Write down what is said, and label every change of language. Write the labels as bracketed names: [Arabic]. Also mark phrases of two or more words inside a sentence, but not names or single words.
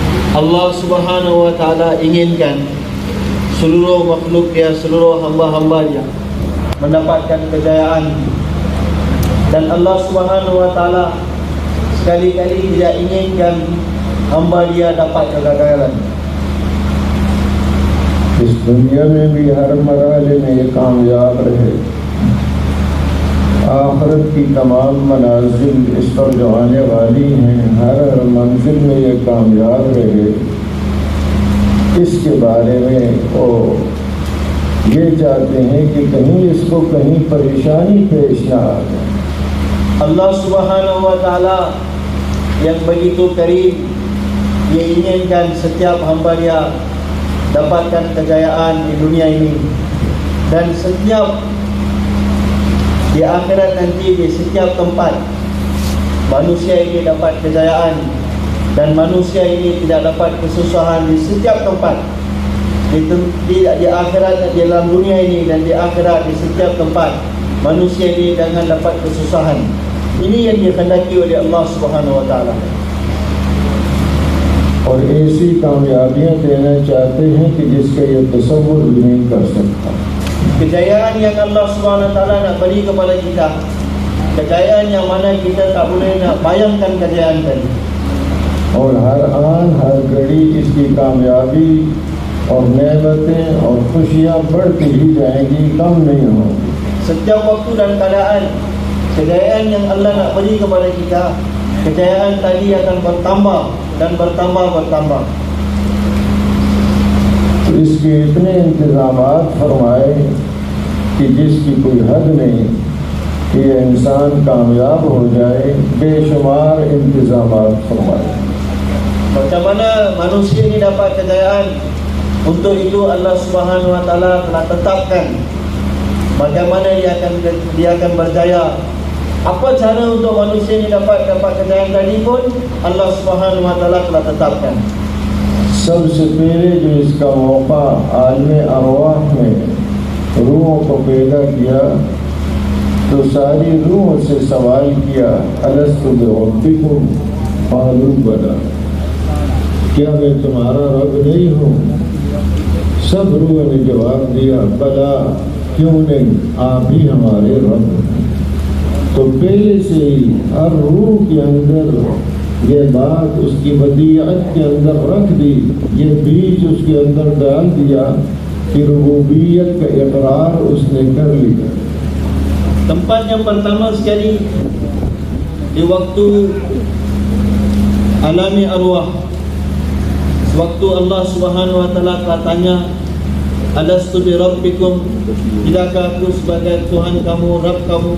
[Malay] Allah Subhanahu wa Ta'ala inginkan seluruh makhluk Dia, seluruh hamba-hamba Dia mendapatkan kejayaan, dan Allah Subhanahu wa Ta'ala sekali-kali tidak inginkan hamba Dia dapat kegagalan. [Urdu] اس دنیا میں بھی ہر مرحلے میں یہ کامیاب رہے، آخرت کی تمام منازل اس پر جو آنے والی ہیں ہر منزل میں یہ کامیاب رہے، اس کے بارے میں وہ یہ چاہتے ہیں کہ کہیں اس کو کہیں پریشانی پیش نہ آ جائے. [Malay] Allah Subhanahu wa Ta'ala yang begitu karim, Dia inginkan setiap hamba Dia dapatkan kejayaan di dunia ini, dan setiap di akhirat nanti, di setiap tempat manusia ini dapat kejayaan, dan manusia ini tidak dapat kesusahan di setiap tempat, di akhirat, di dalam dunia ini dan di akhirat, di setiap tempat manusia ini jangan dapat kesusahan. Ini yang dikehendaki oleh Allah Subhanahu wa Ta'ala. [Urdu] اور ایسی کامیابیاں دینا چاہتے ہیں کہ جس کا یہ تصور بھی نہیں کر سکتا. [Malay] Kejayaan yang Allah Subhanahu wa Ta'ala nak beri kepada kita, kejayaan yang mana kita tak boleh nak bayangkan kejayaan tadi. [Urdu] اور ہر آن ہر گھڑی اس کی کامیابی اور نعمتیں اور خوشیاں بڑھتی ہی جائیں گی، کم نہیں ہوں گی. [Malay] Setiap waktu dan keadaan, kejayaan yang Allah nak beri kepada kita, kejayaan tadi akan bertambah dan bertambah. [Urdu] تو اس کے اتنے انتظامات فرمائے کہ جس کی کوئی حد نہیں کہ یہ انسان کامیاب ہو جائے، بےشمار انتظامات فرمائے. [Malay] Macam mana manusia ini dapat kejayaan? Untuk itu Allah Subhanahu wa Ta'ala telah tetapkan bagaimana dia akan berjaya. Apa cara untuk manusia ini dapat kejayaan tadi pun Allah Subhanahu wa Ta'ala telah tetapkan. [Urdu] سب سے پہلے جو اس کا موقع عالم ارواح میں روحوں کو پیدا کیا، تو ساری روحوں سے سوال کیا, [Arabic] ألست بربكم قالوا بلى, [Urdu] کیا میں تمہارا رب نہیں ہوں? سب روحوں نے جواب دیا، بلیٰ، کیوں نہیں، آپ ہی ہمارے رب ہیں. تو پہلے سے ہی ہر روح کے اندر یہ بات اس کی بدیعت کے اندر رکھ دی، یہ بیج اس کے اندر ڈال دیا کہ ربوبیت کا اقرار اس نے کر لیا. [Malay] Tempat yang pertama sekali di waktu alami arwah, waktu Allah Subhanahu wa Ta'ala telah tanya, [Arabic] ألست بربكم, [Malay] tidakkah aku sebagai Tuhan kamu, Rabb kamu?